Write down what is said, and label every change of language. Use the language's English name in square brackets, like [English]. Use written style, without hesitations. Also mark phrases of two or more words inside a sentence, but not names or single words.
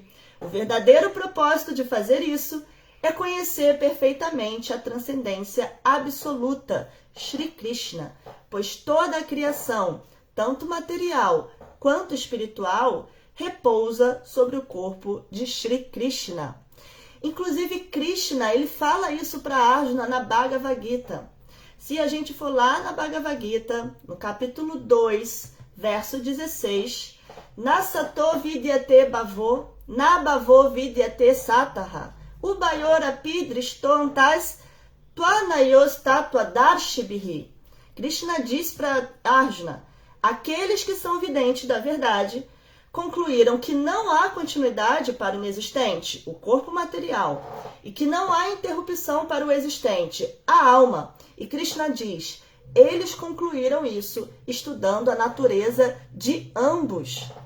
[Portuguese] O verdadeiro propósito de fazer isso é conhecer perfeitamente a transcendência absoluta, Shri Krishna, pois toda a criação, tanto material quanto espiritual, repousa sobre o corpo de Shri Krishna. Inclusive, Krishna, ele fala isso para Arjuna na Bhagavad Gita. Se a gente for lá na Bhagavad Gita, no capítulo 2, verso 16, [Sanskrit] Nasato vidyate bhavo, na bhavo vidyate sataha, ubayora pidrishtontas tvanayos tatvadarshibhi. [Portuguese] Krishna diz para Arjuna, aqueles que são videntes da verdade concluíram que não há continuidade para o inexistente, o corpo material, e que não há interrupção para o existente, a alma. E Krishna diz, eles concluíram isso estudando a natureza de ambos.